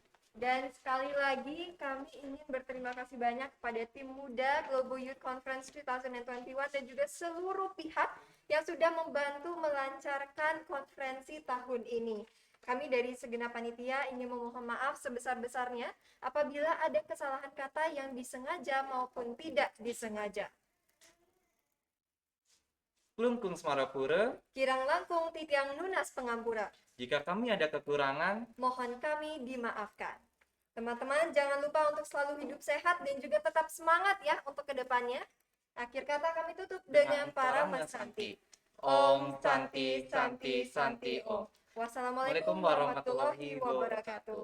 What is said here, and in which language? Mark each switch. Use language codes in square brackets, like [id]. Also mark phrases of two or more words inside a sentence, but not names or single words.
[id] Dan sekali lagi kami ingin berterima kasih banyak kepada tim muda Global Youth Conference 2021 dan juga seluruh pihak yang sudah membantu melancarkan konferensi tahun ini. Kami dari segenap panitia ingin memohon maaf sebesar-besarnya apabila ada kesalahan kata yang disengaja maupun tidak disengaja. Klungkung Semarapura. [ban] Kirang langkung titiang nunas pengampura. [id] Jika kami ada kekurangan, Mohon kami dimaafkan. Teman-teman, jangan lupa untuk selalu hidup sehat dan juga tetap semangat ya untuk kedepannya. Akhir kata kami tutup dengan para Santi. [sa] Om Santi Santi Santi Om. [ar] Wassalamualaikum warahmatullahi wabarakatuh.